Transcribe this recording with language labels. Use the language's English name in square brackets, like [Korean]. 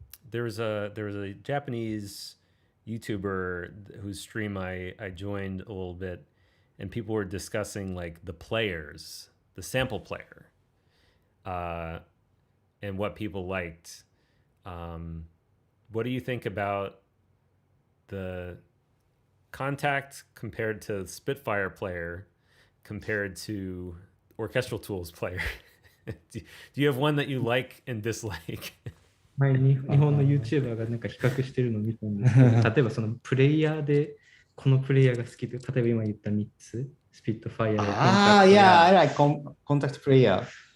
[English] There was a Japanese YouTuber whose stream I joined a little bit, and people were discussing like the players, the sample player, and what people liked. What do you think about the Contact compared to Spitfire player compared to Orchestral Tools player? Do you have one that you like and dislike? [Japanese] 前に日本の YouTuber がなんか比較してるのを見たんですけど、例えばそのプレイヤーでこのプレイヤーが好きで、例えば今言った3つ、スピットファイアやコンタクト。 [English] Yeah, I like contact player.